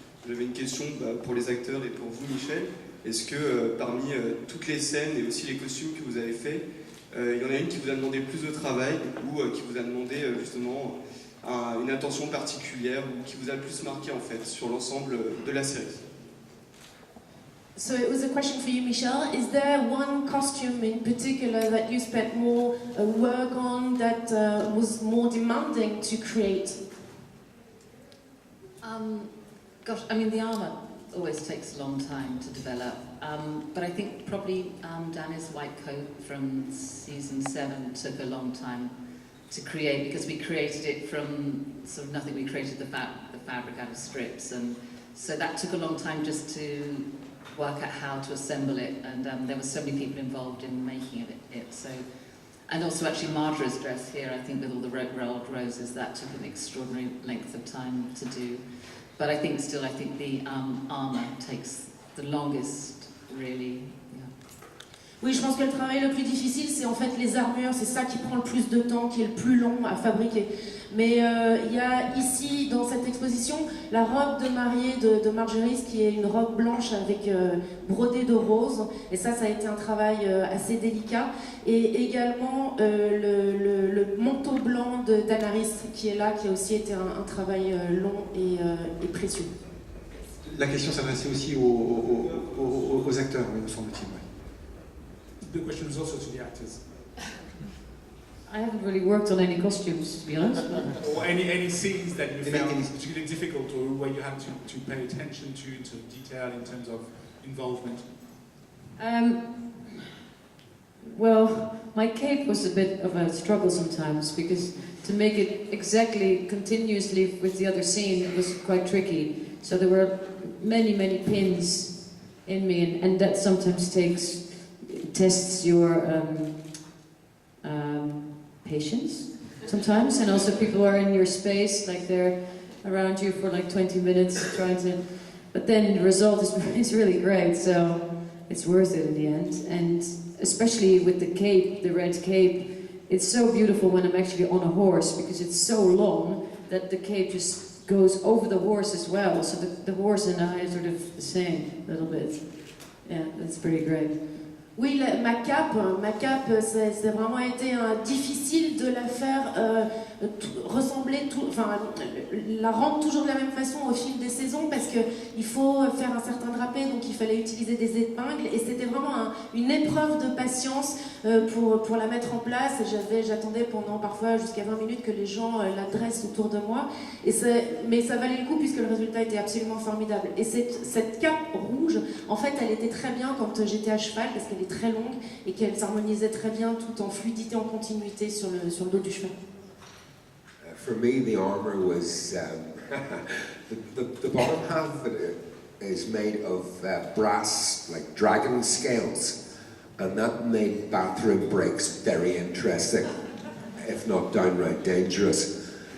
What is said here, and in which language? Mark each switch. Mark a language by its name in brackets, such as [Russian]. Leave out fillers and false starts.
[French] J'avais une question pour les acteurs et pour vous, Michel. Est-ce que parmi toutes les scènes et aussi les costumes que vous avez faits, il y en a une qui vous a demandé plus de travail ou qui vous a demandé justement une attention particulière ou qui vous a le plus marqué en fait sur l'ensemble de la série? [English] So it was a question for you, Michelle. Is there one costume in particular that you spent more work on that was more demanding to create? Gosh, I mean the armour always takes a long time to develop, but I think probably Danny's white coat from season 7 took a long time to create because we created it from sort of nothing. We created the fabric out of strips, and so that took a long time just to work out how to assemble it, and there were so many people involved in making it. So, and also actually Marjorie's dress here, I think with all the rolled roses, that took an extraordinary length of time to do. But I think the armour takes the longest, really. [French] Oui, je pense que le travail le plus difficile, c'est en fait les armures, c'est ça qui prend le plus de temps, qui est le plus long à fabriquer. Mais il y a ici, dans cette exposition, la robe de mariée de Marjorie, qui est une robe blanche avec brodée de rose. Et ça a été un travail assez délicat. Et également le manteau blanc de Danaris, qui est là, qui a aussi été un travail long et précieux. La question s'adressait aussi aux acteurs, me semble-t-il. [English] The question is also to the actors. I haven't really worked on any costumes, to be honest. Or any scenes that you found particularly difficult, or where you had to pay attention to in terms of detail, in terms of involvement. Well, my cape was a bit of a struggle sometimes because to make it exactly continuously with the other scene, it was quite tricky. So there were many pins in me, and that sometimes tests your patience sometimes, and also people are in your space, like they're around you for like 20 minutes trying to, but then the result is really great, so it's worth it in the end. And especially with the cape, the red cape, it's so beautiful when I'm actually on a horse because it's so long that the cape just goes over the horse as well, so the horse and I are sort of the same a little bit. Yeah, that's pretty great. [French] Oui, ma cape, c'est vraiment été difficile de la faire ressembler, la rendre toujours de la même façon au fil des saisons parce qu'il faut faire un certain drapé, donc il fallait utiliser des épingles et c'était vraiment une épreuve de patience pour la mettre en place. J'attendais pendant parfois jusqu'à 20 minutes que les gens la dressent autour de moi, mais ça valait le coup puisque le résultat était absolument formidable. Et cette cape rouge, en fait, elle était très bien quand j'étais à cheval parce qu'elle est très longue et qu'elle s'harmonisait très bien tout en fluidité, en continuité sur le dos du cheval. [English] For me, the armor was the bottom half of it is made of brass, like dragon scales, and that made bathroom breaks very interesting, if not downright dangerous.